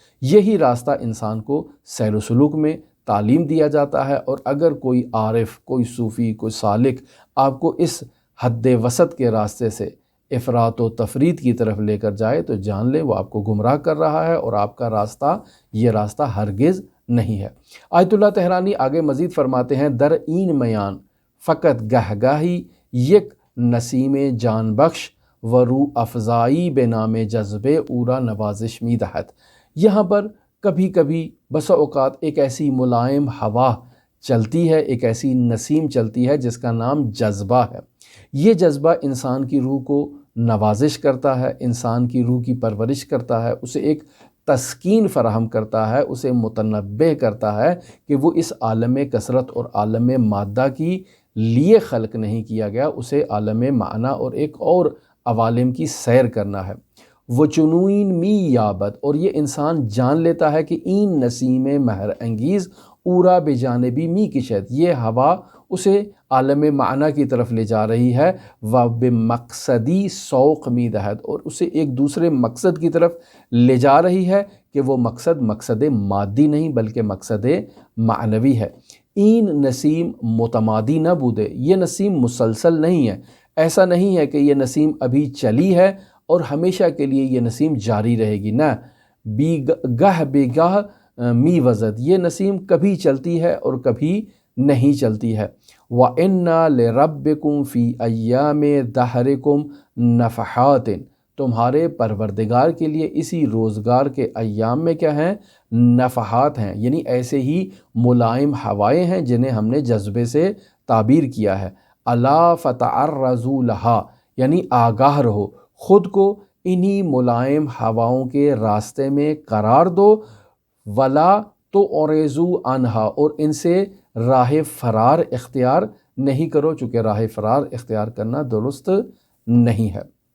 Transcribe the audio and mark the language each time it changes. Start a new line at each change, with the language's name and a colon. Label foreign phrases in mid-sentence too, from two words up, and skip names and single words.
Urdu: یہی راستہ انسان کو سیر و سلوک میں تعلیم دیا جاتا ہے، اور اگر کوئی عارف، کوئی صوفی، کوئی سالک آپ کو اس حد وسط کے راستے سے افراط و تفریط کی طرف لے کر جائے تو جان لیں وہ آپ کو گمراہ کر رہا ہے، اور آپ کا راستہ یہ راستہ ہرگز نہیں ہے۔ آیت اللہ تہرانی آگے مزید فرماتے ہیں،
Persian: در این میان فقط گہ گاہی یک نسیم جان بخش و رو افزائی بے نام جذبے اورا نوازش می دہد۔
Urdu: یہاں پر کبھی کبھی بسا اوقات ایک ایسی ملائم ہوا چلتی ہے، ایک ایسی نسیم چلتی ہے جس کا نام جذبہ ہے۔ یہ جذبہ انسان کی روح کو نوازش کرتا ہے، انسان کی روح کی پرورش کرتا ہے، اسے ایک تسکین فراہم کرتا ہے، اسے متنبہ کرتا ہے کہ وہ اس عالم کثرت اور عالم مادہ کی لیے خلق نہیں کیا گیا، اسے عالم معنی اور ایک اور عوالم کی سیر کرنا ہے۔
Persian: وہ چنوئین می یابد،
Urdu: اور یہ انسان جان لیتا ہے کہ
Persian: این نسیم مہر انگیز اورا بجانبی می کشد،
Urdu: یہ ہوا اسے عالم معنی کی طرف لے جا رہی ہے،
Persian: و بمقصدی سوق می دہد،
Urdu: اور اسے ایک دوسرے مقصد کی طرف لے جا رہی ہے کہ وہ مقصد مادی نہیں بلکہ مقصد معنوی ہے۔
Persian: این نسیم متمادی نہ بودے،
Urdu: یہ نسیم مسلسل نہیں ہے، ایسا نہیں ہے کہ یہ نسیم ابھی چلی ہے اور ہمیشہ کے لیے یہ نسیم جاری رہے گی، نہ،
Persian: گہ بے گاہ می وزد،
Urdu: یہ نسیم کبھی چلتی ہے اور کبھی نہیں چلتی ہے۔
Arabic: وَإِنَّا لِرَبِّكُمْ فِي أَيَّامِ دَهْرِكُمْ نَفَحَاتٍ،
Urdu: تمہارے پروردگار کے لیے اسی روزگار کے ایام میں کیا ہیں؟ نفحات ہیں، یعنی ایسے ہی ملائم ہوائیں ہیں جنہیں ہم نے جذبے سے تعبیر کیا ہے۔
Arabic: الا فتعرضوا لها،
Urdu: یعنی آگاہ رہو، خود کو انہی ملائم ہواؤں کے راستے میں قرار دو،
Arabic: ولا تو اوریزو عنہا،
Urdu: اور ان سے راہ فرار اختیار نہیں کرو، چونکہ راہ فرار اختیار کرنا درست نہیں ہے۔